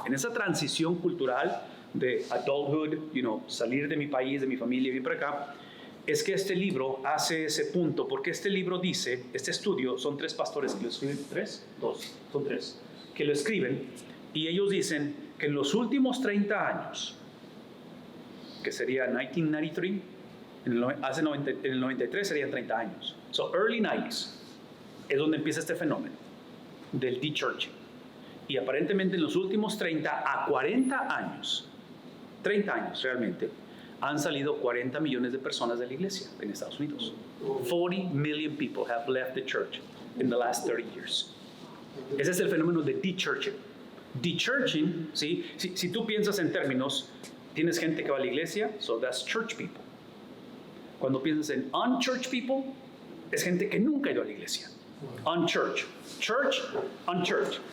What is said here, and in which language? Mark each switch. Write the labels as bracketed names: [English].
[Spanish] En esa transición cultural de adulthood, salir de mi país, de mi familia y venir para acá, es que este libro hace ese punto, porque este libro dice, este estudio, son 3 pastores que lo escriben, son 3, que lo escriben, y ellos dicen que en los últimos 30 años, que sería 1993, en el 93 serían 30 años, [English] so early 90s, [Spanish] es donde empieza este fenómeno del de-churching. Y aparentemente en los últimos 30 a 40 años, 30 años realmente, han salido 40 millones de personas de la iglesia en Estados Unidos. [English] 40 million people have left the church in the last 30 years. [Spanish] Ese es el fenómeno de de-churching. De-churching, ¿sí? Si tú piensas en términos, tienes gente que va a la iglesia, [English] so that's church people. [Spanish] Cuando piensas en unchurched people, es gente que nunca ha ido a la iglesia. Unchurched. [English] Church, unchurched.